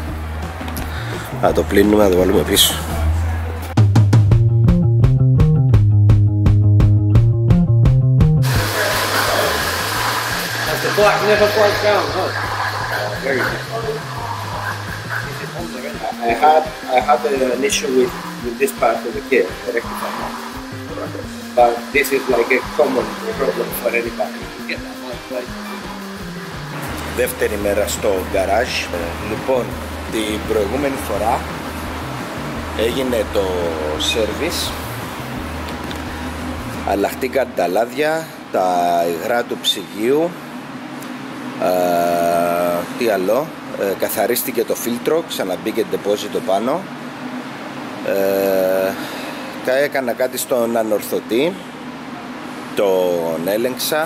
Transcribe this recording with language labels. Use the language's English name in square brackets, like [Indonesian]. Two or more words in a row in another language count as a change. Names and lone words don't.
[Greek] Να το πλύνουμε, να το βάλουμε πίσω. [English] I had an issue with this part of the kit, but this is like a common problem for anybody to get that. [Greek] Δεύτερη μέρα στο γκαράζ. Λοιπόν, την προηγούμενη φορά έγινε το σέρβις, αλλάχτηκαν τα λάδια, τα υγρά του ψυγείου, τι άλλο, καθαρίστηκε το φίλτρο, ξαναμπήκε ντεπόζιτο πάνω, έκανα κάτι στον ανορθωτή, τον έλεγξα.